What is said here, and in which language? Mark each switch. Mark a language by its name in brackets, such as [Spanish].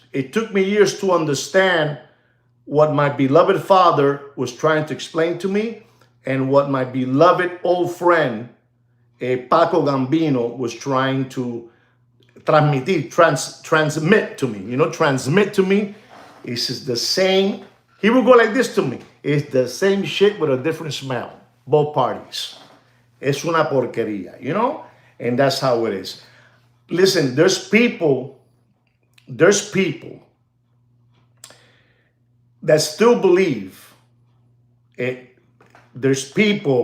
[English] It took me years to understand what my beloved father was trying to explain to me, and what my beloved old friend, Paco Gambino, was trying to transmit to me. Transmit to me is the same. He would go like this to me. It's the same shit with a different smell. Both parties. [Spanish] Es una porquería, [English] And that's how it is. Listen, there's people that still believe it. There's people.